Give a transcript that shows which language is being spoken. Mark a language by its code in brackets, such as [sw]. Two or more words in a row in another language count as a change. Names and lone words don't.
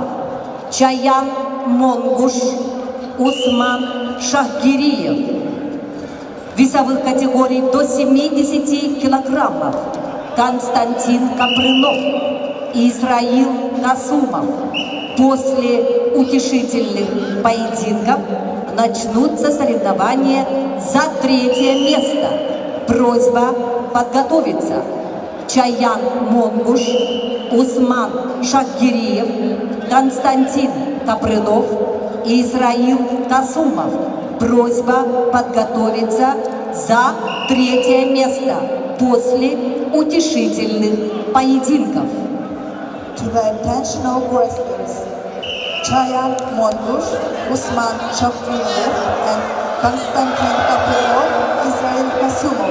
[ru] Чаян Монгуш, Усман Шахгириев. Весовых категорий до 70 килограммов. Константин Капрынов, Исраил Касумов. После утешительных поединков начнутся соревнования за 3-е место. Просьба подготовиться. Чаян Монгуш, Усман Шахгириев, Константин Капрынов и Исраил Касумов. Просьба подготовиться за 3-е место после утешительных поединков. [en] To the attention of wrestlers, Chayan Mongush, Usman Shafriyev, and Konstantin Kapilov, Israel Kasumov.